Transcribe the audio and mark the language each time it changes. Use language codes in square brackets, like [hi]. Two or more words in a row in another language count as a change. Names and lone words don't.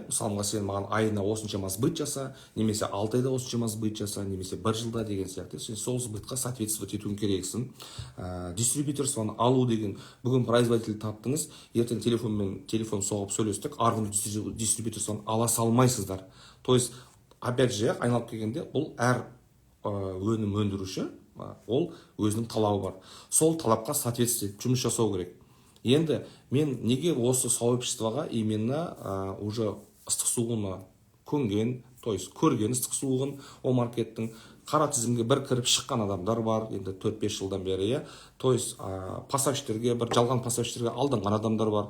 [kk] Мысалға, сен маған айына осыншама сбыт жаса, немесе 6 айда осыншама сбыт жаса, немесе 1 жылда деген сияқты. Сен сол сбытқа соответствовать етуің керексің. Дистрибьюторствоны алу деген, бүгін производитель таптыңыз, ертең телефон соғып сөйлестік, арғын дистрибьюторствоны ала салмайсыздар. [ru] То есть, опять же, [kk] айналып келгенде, бұл әр өнім өндіруші, ол өзінің талабы бар. Сол талапқа соответствовать жұмыс жасау керек. Енді мен неге осы сообществоға [ru] именно уже [kk] ыстық суығына көнген, [ru] то есть [kk] көрген ыстық суығын, о маркеттің қара тізімге бір кіріп шыққан адамдар бар, енді 4-5 жылдан бері, [ru] то есть [kk] поставщиктерге, бір жалған поставщиктерге алданған адамдар бар.